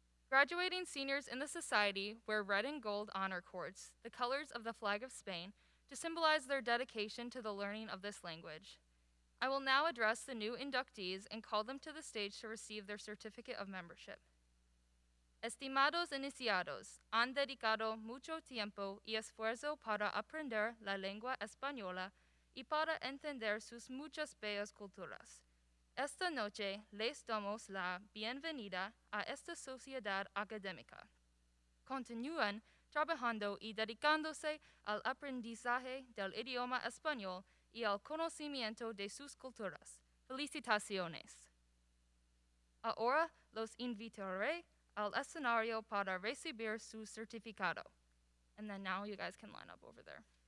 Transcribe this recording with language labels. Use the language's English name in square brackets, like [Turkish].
[English] Graduating seniors in the society wear red and gold honor cords, the colors of the flag of Spain, to symbolize their dedication to the learning of this language. I will now address the new inductees and call them to the stage to receive their certificate of membership. [Spanish] Estimados iniciados, han dedicado mucho tiempo y esfuerzo para aprender la lengua española y para entender sus muchas bellas culturas. Esta noche les damos la bienvenida a esta sociedad académica. Continúan trabajando y dedicándose al aprendizaje del idioma español y al conocimiento de sus culturas. Felicitaciones. Ahora los invitaré al escenario para recibir su certificado. [English] And then now you guys can line up over there.